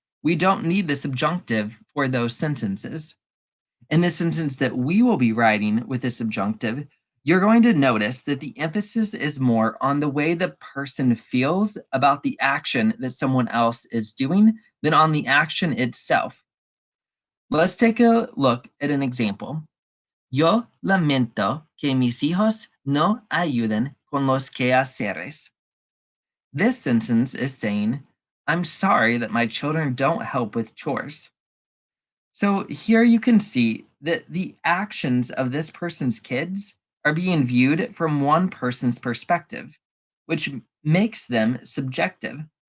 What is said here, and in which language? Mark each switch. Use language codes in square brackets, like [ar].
[en] We don't need the subjunctive for those sentences. In the sentence that we will be writing with the subjunctive, you're going to notice that the emphasis is more on the way the person feels about the action that someone else is doing than on the action itself. Let's take a look at an example. [es] Yo lamento que mis hijos no ayuden con los quehaceres. [en] This sentence is saying, I'm sorry that my children don't help with chores. So here you can see that the actions of this person's kids are being viewed from one person's perspective, which makes them subjective.